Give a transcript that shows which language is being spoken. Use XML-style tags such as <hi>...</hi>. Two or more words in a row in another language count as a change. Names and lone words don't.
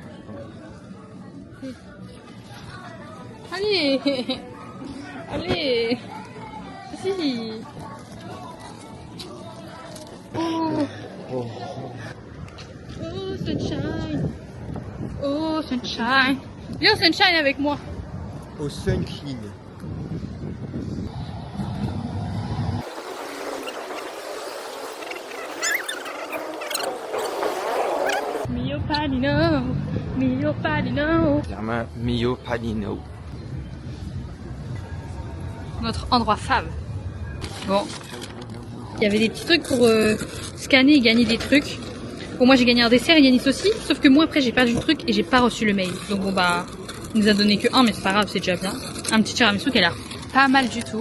<fr>Allez. Allez. Si. Oh. Oh.</fr> <en>Oh, sunshine. Oh, sunshine.</en> <fr>Viens, sunshine avec moi. Au sunshine. Mio panino. Mio panino. Germain Mio Panino. Notre endroit fave. Bon. Il y avait des petits trucs pour scanner et gagner des trucs. Bon, moi j'ai gagné un dessert et Yanis aussi. Sauf que moi après j'ai perdu le truc et j'ai pas reçu le mail. Donc bon bah, il nous a donné que un, mais c'est pas grave, c'est déjà bien. Un petit tiramisu qui a l'air pas mal du tout.</fr>